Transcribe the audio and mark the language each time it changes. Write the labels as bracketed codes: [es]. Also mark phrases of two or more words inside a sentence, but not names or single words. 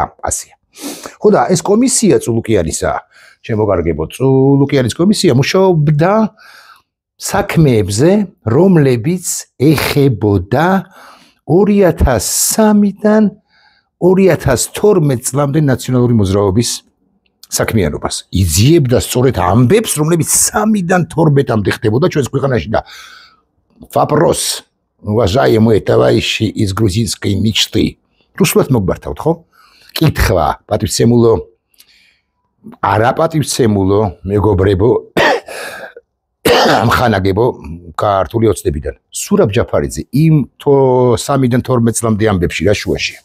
[ka] ხო და ეს კომისია წულუკიანისა, ჩემო კარგებო, წულუკიანის კომისია მუშაობდა საქმეებზე, რომლებიც ეხებოდა 2003-დან 2012 წლამდე ნაციონალური მოძრაობის საქმიანობას. იძიებდა სწორედ ამბებს, რომლებიც 3-დან 12-მდე ხდებოდა ჩვენს ქვეყანაში და [ru] вопрос, уважаемые товарищи из грузинской мечты. [ka] რუსულად მოგბართავთ, ხო? კითხვა, პატივცემულო, არაპატივცემულო, მეგობრებო, ამხანაგებო ქართული ოცნებიდან. ზურაბ ჯაფარიძე იმ 3-დან 12 წლამდე ამბებში რა შუაშია?